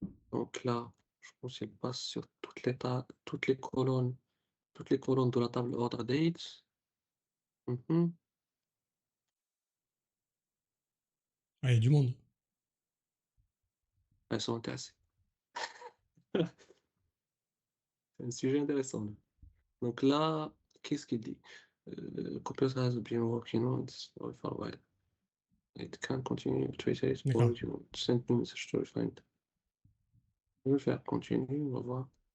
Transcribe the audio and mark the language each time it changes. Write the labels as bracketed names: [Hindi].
[French] Donc là, je pense qu'elle passe sur toutes les colonnes de la table order date. Mhm. Ah, il y a du monde. Elles sont intéressées. C'est un sujet intéressant, là. Donc là, qu'est-ce qu'il dit? [English] Computer has been working on this for a while. It can continue to iterate or [French] D'accord. [English] you send me message to refine it. [French] Je vais faire continue, on va voir.